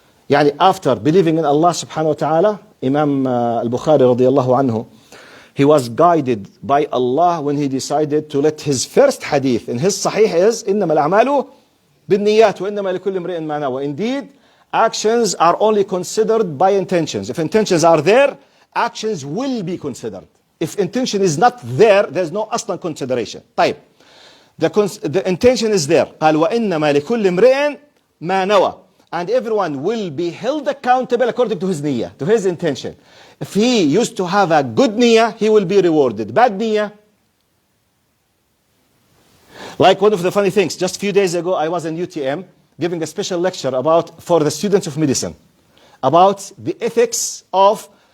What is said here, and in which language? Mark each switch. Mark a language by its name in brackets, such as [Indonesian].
[English] يعني after believing in Allah subhanahu wa ta'ala, Imam al-Bukhari radiyallahu anhu, he was guided by Allah when he decided to let his first hadith in his sahih is [Arabic] إنما الأعمال بالنيات وإنما لكل امرئ ما نوى. [English] Indeed, actions are only considered by intentions. If intentions are there, actions will be considered. If intention is not there, there's no aslan consideration. طيب. The intention is there. [Arabic] قال وإنما لكل امرئ ما نوى. [English] And everyone will be held accountable according to his niyyah, to his intention. If he used to have a good niyyah, he will be rewarded. Bad niyyah. Like one of the funny things, just a few days ago, I was in UTM giving a special lecture for the students of medicine, about the ethics of